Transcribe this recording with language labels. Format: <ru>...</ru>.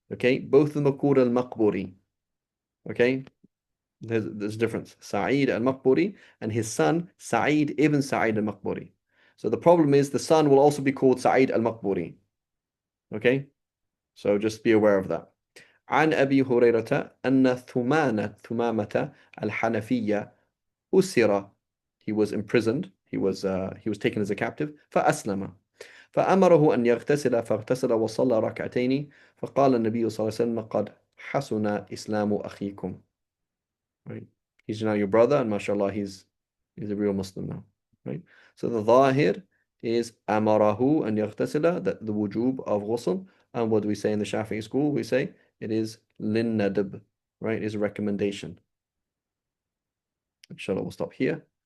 <en>Okay, both of them are called al-Maqburi. Okay, there's a difference. Sa'id al-Maqburi and his son Sa'id ibn Sa'id al-Maqburi. So the problem is the son will also be called Sa'id al-Maqburi. Okay, so just be aware of that.</en> <ar>عن أبي هريرة أن ثمامة الحنفية أسر.</ar> <en>He was imprisoned. He was taken as a captive.</en> <ar>فأسلم. فأمره أن يغتسل فاغتسل وصلى ركعتين فقال النبي صلى الله عليه وسلم قد حسن إسلام أخيكم.</ar> <en>Right? He's now your brother, and mashallah, he's a real Muslim now. Right? So the dhahir is amarahu and yaghtasila, that the wujub of ghusl. And what do we say in the Shafi'i school? We say it is linnadab, right? It is a recommendation. Inshallah, we'll stop here.</en>